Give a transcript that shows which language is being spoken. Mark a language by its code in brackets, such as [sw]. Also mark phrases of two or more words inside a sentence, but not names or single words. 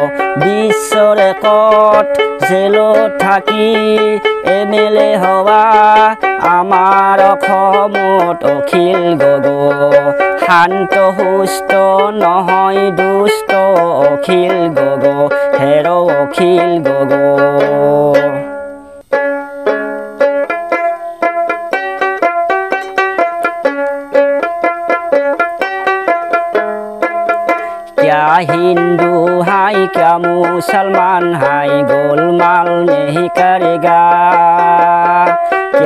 [as] বিশ্ব ৰেকৰ্ড জেলত থাকি MLA হোৱা আমাৰ অসমত অখিল গগৈ। শান্ত সুস্থ নহয় দুষ্ট অখিল গগৈ, হেৰ' অখিল গগৈ। [hi] क्या हिंदू है क्या मुसलमान है, गोलमाल नहीं करेगा।